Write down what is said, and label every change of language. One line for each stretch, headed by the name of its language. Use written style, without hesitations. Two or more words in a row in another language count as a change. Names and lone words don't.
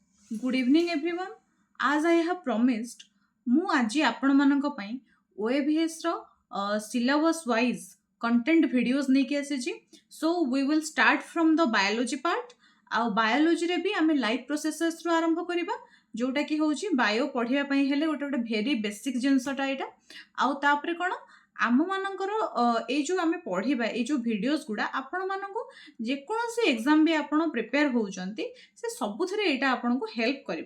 English: Good evening everyone. As I have promised,
Odia: ମୁଁ ଆଜି ଆପଣମାନଙ୍କ ପାଇଁ OAVS ର
English: syllabus wise content videos
Odia: ନେଇକି ଆସିଛି.
English: So we will start from the biology part.
Odia: ଆଉ biology ରେ ବି ଆମେ
English: life processes
Odia: ରୁ ଆରମ୍ଭ କରିବା ଯୋଉଟା କି ହଉଛି ବାୟୋ ପଢିବା ପାଇଁ ହେଲେ ଗୋଟେ ଗୋଟେ
English: very basic
Odia: ଜିନିଷଟା ଏଇଟା. ଆଉ ତାପରେ କ'ଣ ଆମମାନଙ୍କର ଏଇ ଯୋଉ ଆମେ ପଢିବା ଏଇ ଯୋଉ ଭିଡିଓସ୍ ଗୁଡା ଆପଣମାନଙ୍କୁ ଯେକୌଣସି ଏକ୍ସାମ୍ ବି ଆପଣ ପ୍ରିପେୟାର ହଉଛନ୍ତି ସେ ସବୁଥିରେ ଏଇଟା ଆପଣଙ୍କୁ ହେଲ୍ପ କରିବ.